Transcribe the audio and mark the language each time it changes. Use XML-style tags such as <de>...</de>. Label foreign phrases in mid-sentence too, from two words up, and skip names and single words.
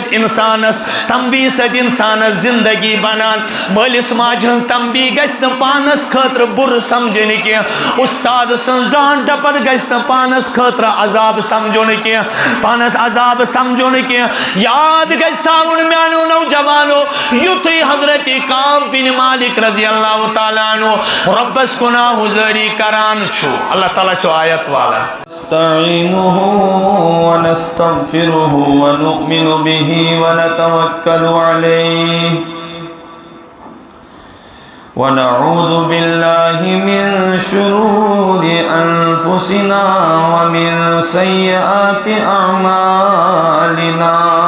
<ks>سۭتۍ انسانس زندگی بنان مٲلِس ماجہِ ہٕنٛز تنبیہ گژھِ نہٕ پانس خٲطرٕ بُرٕ سمجھن کینٛہہ استاد سٕنٛز ڈانٹ ڈپت گژھِ نہٕ پانس خٲطرٕ عذاب سمجھن کینٛہہ پانس عذاب سمجھن کینٛہہ یاد گژھِ تھاوُن میانیو نوجوانو یُتھُے حضرت کعب بن مالک</ks> <ar>رضی اللہ تعالیٰ عنہ</ar> <ks>رۄبس کُن حُضٲری کران چھُ اللہ تعالیٰ چھُ آیت والا</ks> <ar>نستعينه ونستغفره ونؤمن به ونتوكل عليه ونعوذ بالله من شرور أنفسنا ومن سيئات أعمالنا</ar>